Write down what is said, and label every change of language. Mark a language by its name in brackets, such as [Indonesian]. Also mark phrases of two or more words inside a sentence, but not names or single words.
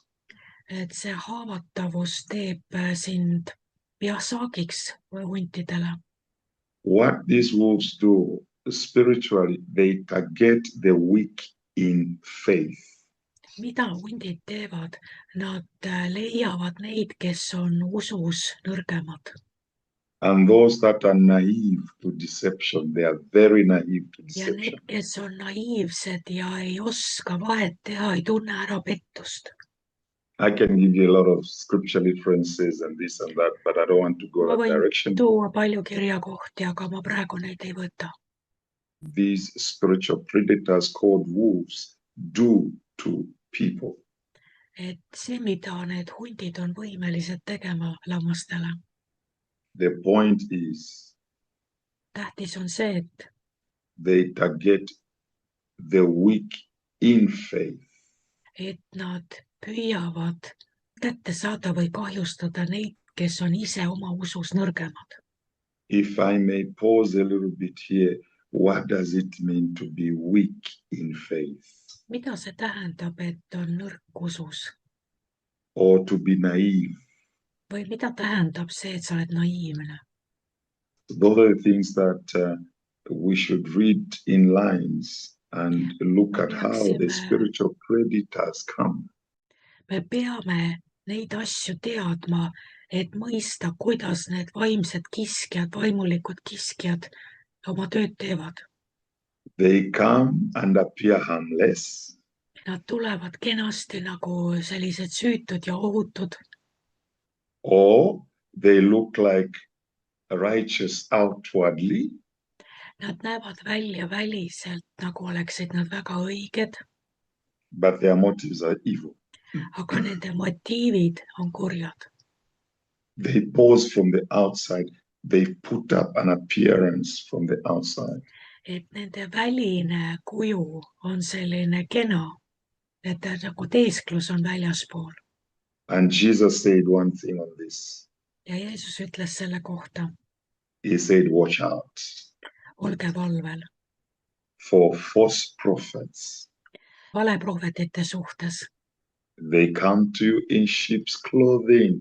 [Estonian] Et see haavatavus teeb sind saagiks või huntidele. [English] What these wolves do spiritually, they target the weak in faith. [Estonian] Mida hundid teevad? Nad leiavad neid, kes on usus nõrgemad. [English] And those that are naive to deception, they are very naive to [Estonian] Ja [English] deception. [Estonian] need, kes on naiivsed ja ei oska vahet teha, ei tunne ära pettust. [English] I can give you a lot of scripture references and this and that, but I don't want to go [Estonian] Ma [English] that [Estonian] võin [English] direction. [Estonian] tuua palju kirjakohti, aga ma praegu neid ei võta. [English] These spiritual predators called wolves do to people. [Estonian] Et see, mida need hundid on võimelised tegema lammastele. [English] The point is, [Estonian] Tähtis on see, et [English] they target the weak in faith. [Estonian] et nad püüavad kätte saada või kahjustada neid, kes on ise oma usus nõrgemad. [English] If I may pause a little bit here, what does it mean to be weak in faith? [Estonian] Mida see tähendab, et on nõrk usus? [English] Or to be naive? [Estonian] Või mida tähendab see, et sa oled naiivne? [English] Those are the things that we should read in lines and look at how the spiritual predators come. [Estonian] Me peame neid asju teadma et mõista, kuidas need vaimsed kiskjad, vaimulikud kiskjad oma tööd teevad. [English] They come and appear harmless, [Estonian] Nad tulevad kenasti nagu sellised süütud ja ohutud [English] or they look like righteous outwardly, [Estonian] Nad näevad välja väliselt, nagu oleksid nad väga õiged, [English] but their motives are evil. [Estonian] aga nende motiivid on kurjad. [English] They pose from the outside. They put up an appearance from the outside. [Estonian] Et nende väline kuju on selline kena, et nagu teesklus on väljaspool. [English] And Jesus said one thing on this. [Estonian] Ja Jeesus ütles selle kohta, [English] He said, watch out [Estonian] olge valvel [English] for false prophets. [Estonian] valeprohvetite suhtes. [English] They come to you in sheep's clothing,